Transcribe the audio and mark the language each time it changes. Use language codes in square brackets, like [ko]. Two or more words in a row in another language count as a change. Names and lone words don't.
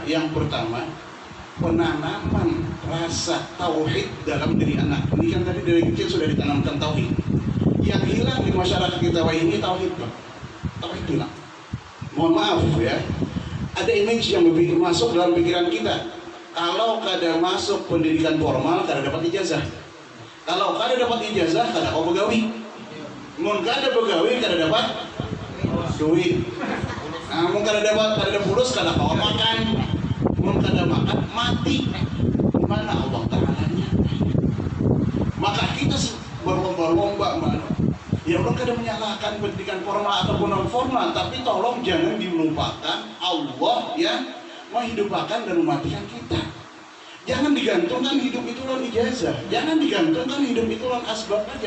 [id] Yang pertama, penanaman rasa tauhid dalam diri anak. Ini kan tadi dari kecil sudah ditanamkan tauhid. Yang hilang di masyarakat kita ini tauhid, Pak. Tauhid hilang. Mohon maaf ya. Ada image yang masuk dalam pikiran kita. Kalau kada masuk pendidikan formal, kada dapat ijazah. [bjn] Kalau kada dapat ijazah, kada kau begawi. Mun kada begawi, kada dapat duit. Mun kada dapat fulus, kada kau makan. Mun kada makan, mati. [id] Mana Allah Ta'ala-nya? Maka kita berlomba-lomba, ya Allah kada menyalahkan pendidikan formal ataupun non formal, tapi tolong jangan dilupakan Allah yang menghidupkan dan mematikan kita. Jangan digantungkan hidup itu lawan ijazah, jangan digantungkan hidup itu lawan asbab aja.